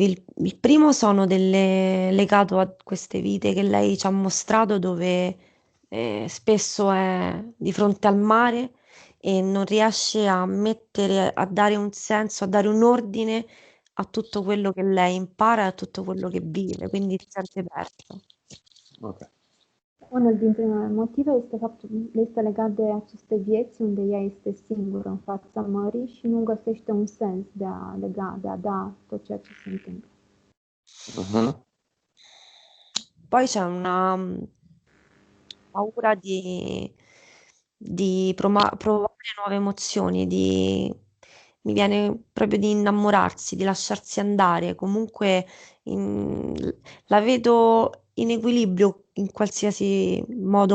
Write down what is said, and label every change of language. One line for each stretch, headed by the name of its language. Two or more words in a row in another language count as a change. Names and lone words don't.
Italian: Il primo sono legato a queste vite che lei ci ha mostrato, dove spesso è di fronte al mare e non riesce a mettere, a dare un senso, a dare un ordine a tutto quello che lei impara e a tutto quello che vive, quindi si sente persa. Ok.
Romanian: Unul dintre motive este legat de aceste vieți unde ea este singură în fața mării și nu găsește un sens de a lega, de a da tot ceea ce se întâmplă. Mhm.
Italian: Poi c'è una paura di provare nuove emozioni, mi viene proprio di innamorarsi, di lasciarsi andare. Comunque in- la vedo in equilibrio in qualsiasi modo.